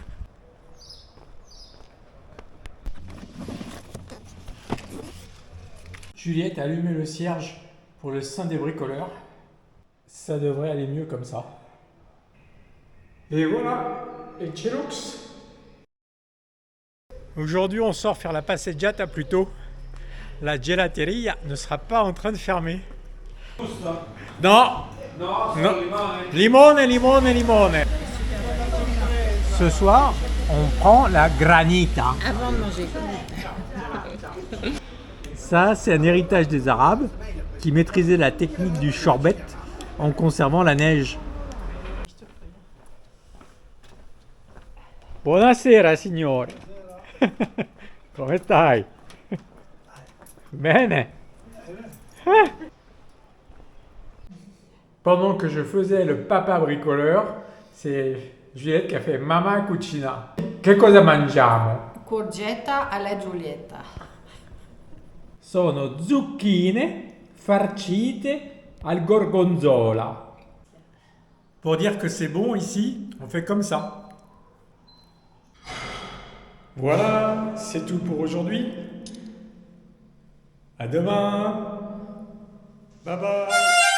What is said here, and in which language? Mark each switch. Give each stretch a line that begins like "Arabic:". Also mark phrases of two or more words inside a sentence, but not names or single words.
French: Juliette a allumé le cierge pour le Saint des bricoleurs. Ça devrait aller mieux comme ça. Et voilà, et Chelux. Aujourd'hui, on sort faire la passeggiata plus tôt. La gelateria ne sera pas en train de fermer.
Italian: Non. Non. Limone, limone, limone.
French: Ce soir, on prend la granita. Avant de manger. Ça, c'est un héritage des Arabes qui maîtrisaient la technique du shorbet en conservant la neige.
Italian: Buonasera, signore. Come stai? Bene.
French: Pendant que je faisais le papa bricoleur, c'est Juliette qui a fait
Italian: Mamma cucina. Che cosa mangiamo? Courgetta alla Giulietta. Sono zucchine farcite al gorgonzola.
French: Pour dire que c'est bon ici, on fait comme ça. Voilà, c'est tout pour aujourd'hui. À demain.
English: Bye bye.